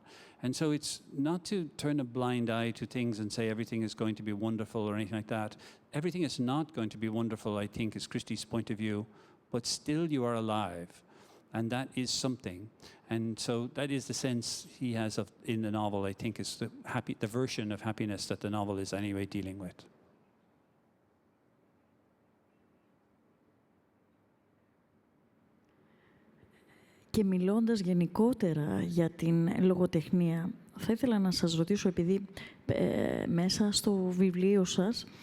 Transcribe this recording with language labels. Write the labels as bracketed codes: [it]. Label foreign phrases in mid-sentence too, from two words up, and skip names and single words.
[en] And so it's not to turn a blind eye to things and say everything is going to be wonderful or anything like that. Everything is not going to be wonderful, I think, is Christie's point of view, but still you are alive. And that is something. And so that is the sense he has in the novel, I think, is the version of happiness that the novel is anyway dealing with. [el] Και μιλώντας γενικότερα για την λογοτεχνία, θα ήθελα να σας ρωτήσω, επειδή μέσα στο βιβλίο σας